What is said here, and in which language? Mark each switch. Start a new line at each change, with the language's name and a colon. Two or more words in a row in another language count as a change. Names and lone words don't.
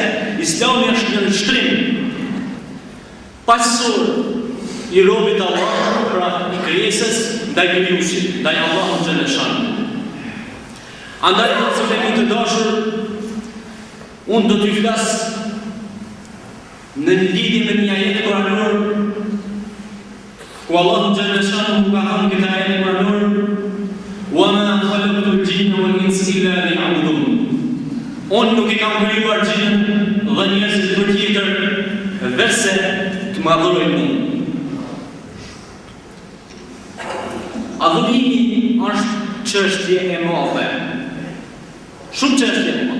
Albanian: Islami është një nështrim pasor i robit Allah, pra i krijesës ndaj krijuesit, ndaj Allahut
Arabic: جل شأنه.
Albanian: Andaj nëse të dashur, unë do t'ju flas në lidhje me një ajet kuranor, ku Allahu
Arabic: جل شأنه
Albanian: ka thënë këtë ajet kuranor:
Arabic: "وَمَا خَلَقْتُ الْجِنَّ وَالْإِنسَ إِلَّا لِيَعْبُدُونِ."
Albanian: Unë nuk I kam krijuar gjinën dhe njerëzit për tjetër, vetëse të më adhurojnë mua. Adhurimi është çështje e madhe, Shumë çështje.